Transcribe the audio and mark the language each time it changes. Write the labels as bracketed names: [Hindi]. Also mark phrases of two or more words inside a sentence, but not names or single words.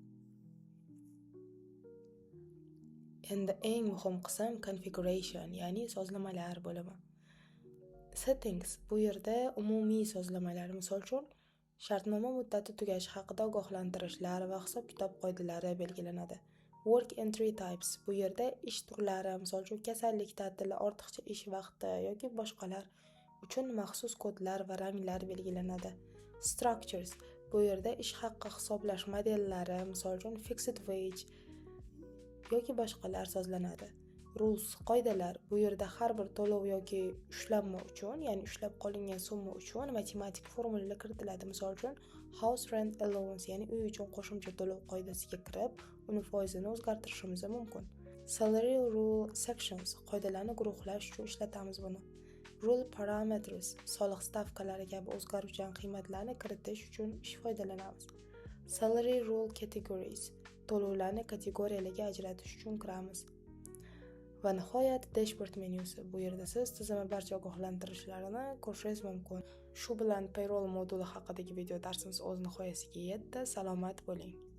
[Uzbek] Endi eng muhim qism configuration, ya'ni sozlamalar bo'limi. Settings, bu yerda umumiy sozlamalar, misol uchun shartnoma muddati tugashi haqida ogohlantirishlar va hisob-kitob qoidalari belgilanadi. [English] Work entry types, [Uzbek] bu yerda ish turlari, misol uchun kasallik ta'tili, ortiqcha ish vaqti yoki boshqalar uchun maxsus kodlar va ranglar belgilanadi. Structures, bu yerda ish haqi hisoblash modellari, misol uchun [English] fixed wage [Uzbek] yoki boshqalar sozlanadi. Rules, qoidalar, bu yerda har bir to'lov yoki ushlanma uchun, ya'ni ushlab qolingan summa uchun matematik formulalar kiritiladi. Misol uchun, [English] house rent allowance, [Uzbek] ya'ni uy uchun qo'shimcha to'lov qoidasiga kirib, uni foizini o'zgartirishimiz mumkin. [English] Salary rule sections, [Uzbek] qoidalarni guruhlash uchun ishlatamiz buni. [English] Rule parameters, [Uzbek] soliq stavkalari kabi o'zgaruvchan qiymatlarni kiritish uchun foydalanamiz. [English] Salary rule categories, [Uzbek] to'lovlarni kategoriyalarga ajratish uchun kiramiz. Va nihoyat dashboard menyusi. Bu yerda siz tizimning barcha ogohlantirishlarini ko'rishingiz mumkin. Shu bilan payroll moduli haqidagi video darsimiz o'z nihoyasiga yetdi. Salomat bo'ling.